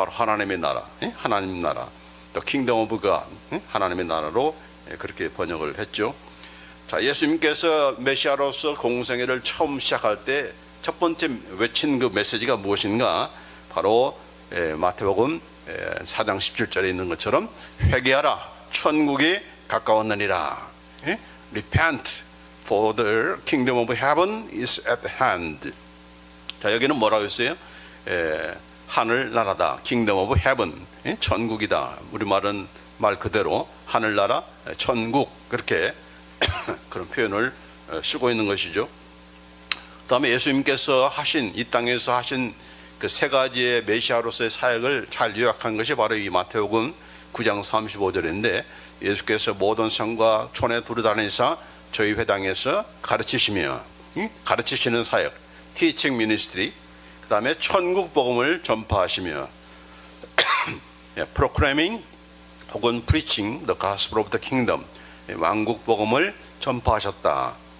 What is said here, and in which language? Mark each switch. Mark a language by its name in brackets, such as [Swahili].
[Korean] 바로 하나님의 나라, 하나님 나라, 또 킹덤 오브 갓, 하나님의 나라로 그렇게 번역을 했죠. 자, 예수님께서 메시아로서 공생애를 처음 시작할 때 첫 번째 외친 그 메시지가 무엇인가? 바로 마태복음 4장 17절에 있는 것처럼 회개하라, 천국이 가까웠느니라. [English] Repent, for the kingdom of heaven is at hand. [Korean] 자, 여기는 뭐라고 했어요? 하늘나라다, kingdom of heaven, 천국이다. 우리말은 말 그대로 하늘나라, 천국, 그렇게 그런 표현을 쓰고 있는 것이죠. 그 다음에 예수님께서 하신, 이 땅에서 하신 그 세 가지의 메시아로서의 사역을 잘 요약한 것이 바로 이 마태복음 9장 35절인데, 예수께서 모든 성과 촌에 두루다니사 저희 회당에서 가르치시며, 가르치시는 사역, teaching ministry, 그 다음에 천국 복음을 전파하시며 proclaiming 혹은 [English] preaching the gospel of the kingdom, [Korean] 왕국 복음을 전파하셨다.